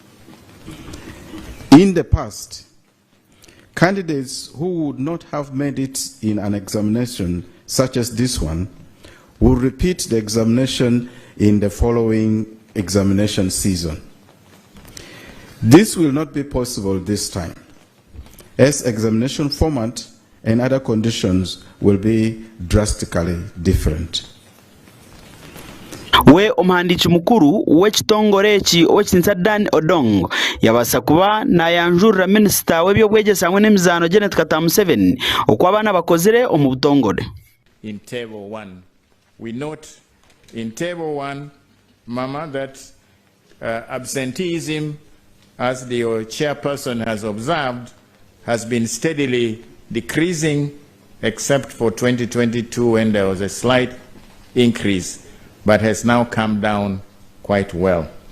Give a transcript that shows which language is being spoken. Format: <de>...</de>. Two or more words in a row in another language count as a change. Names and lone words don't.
<en>In the past, candidates who would not have made it in an examination such as this one will repeat the examination in the following examination season. This will not be possible this time, as examination format and other conditions will be drastically different.</en> <nyn>we omuhandiki mukuru w'ekitongore eki ow'ekitinisa Dan Odong yabasa kuba nayanjurira minisita w'ebyobwegyesa hamwe n'emizaano Janet Katamu 7 okwa abaana bakozire omu butongore.</nyn> <en>In table 1, we note in table 1, Mama, that absenteeism, as the chairperson has observed, has been steadily decreasing, except for 2022 when there was a slight increase, but has now come down quite well.</en>